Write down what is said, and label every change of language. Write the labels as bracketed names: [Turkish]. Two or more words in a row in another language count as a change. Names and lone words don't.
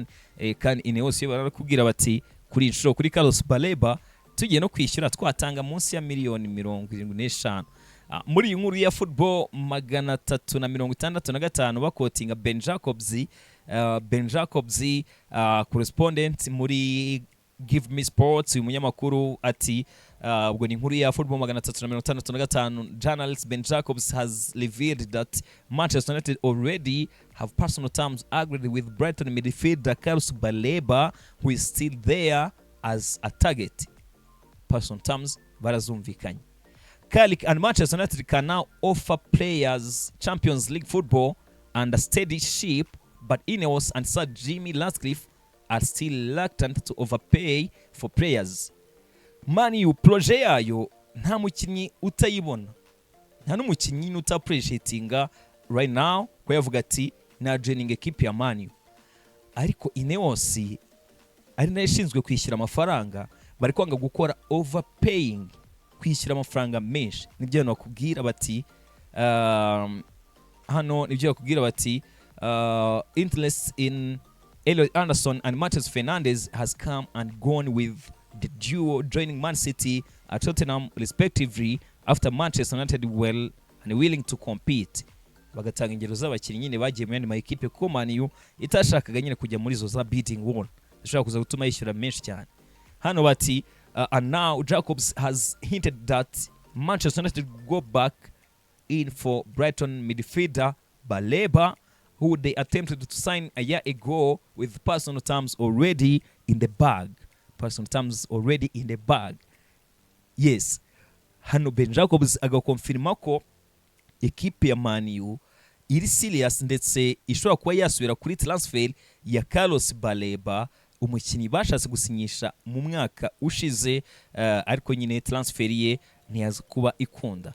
[Kinyarwanda] Kandi Ineos yo barakubwira bati kuri inshuro kuri Carlos Baleba tugiye no kwishyura twatanga munsi ya miliyoni 75. Muri inkuru ya football 365 bakotinga Ben Jacobs correspondent muri Give Me Sports, uyu munyamakuru ati ubwo ni inkuru ya football 365. [English] Journalist Ben Jacobs has revealed that Manchester United already have personal terms agreed with Brighton midfielder Carlos Baleba, who is still there as a target. Personal terms barazumvikanye. Carrick and Manchester United can now offer players Champions League football and a steady ship, but Ineos and Sir Jimmy Ratcliffe are still reluctant to overpay for players. [Kinyarwanda] Man U projet yayo nta mukinyi utayibona, nta n'umukinyi utaappreciatinga [English] right now [Kinyarwanda] ko yavuga ati na joining equipe ya Man U, ariko Ineos ari nayo ishinzwe kwishyura amafaranga, bari kwanga gukora overpaying, kwishyura amafaranga menshi. Nibyo nakubwira bati hano nibyo bakubwira bati [English] interest in Elliot Anderson and Matheus Fernandes has come and gone, with the duo joining Man City at Tottenham respectively after Manchester United were unwilling to compete. [Kinyarwanda] Bagatanga ingero z'abakinnyi nyine bagiye mu yandi ma equipe ko Man U itashakaga nyine kujya muri zo za [English] bidding war, [Kinyarwanda] ishobora kuza gutuma yishyura menshi cyane. Hano bati [English] and now Jacobs has hinted that Manchester United go back in for Brighton midfielder Baleba, who they attempted to sign a year ago with personal terms already in the bag. Yes, [Kinyarwanda] hano Ben Jacobs agakonfirma ko equipe ya Man U iri serious ndetse ishobora kuba yasubira kuri transfer ya Carlos Baleba, umukinnyi bashatse gusinyisha mu mwaka ushize, ariko nyine transfer ye ntiyaza kuba ikunda.